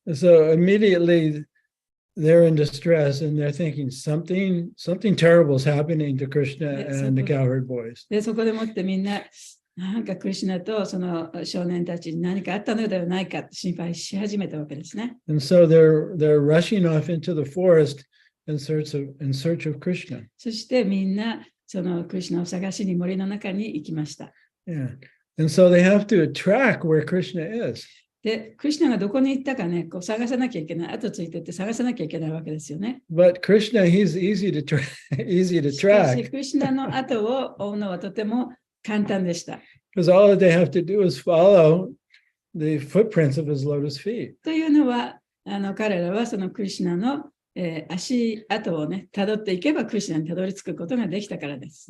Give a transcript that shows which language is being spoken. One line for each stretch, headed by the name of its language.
English: So immediately they're in distress and they're thinking something terrible is happening to Krishna and the cowherd boys.
Japanese: で、そこでもってみんな、なんかクリシュナとその少年たちに何かあったのではないかと心配し始めたわけですね。
English: And so they're rushing off into the forest in search of Krishna.
Japanese: そしてみんなそのクリシュナを探しに森の中に行きました。
English: Yeah. And so they have to track where Krishna is.
Japanese: で、クリシュナがどこに行ったかね、こう探さなきゃいけない、後ついてって探さなきゃいけないわけですよね。
English: But Krishna, he's easy to track.
Japanese: しかし、クリシュナの後を追うのはとても簡単でした。
English: Because all that they have to do is follow the footprints of his lotus feet.
Japanese: というのは、彼らはそのクリシュナの足跡をね、たどっていけばクリシュナにたどり着くことができたからです。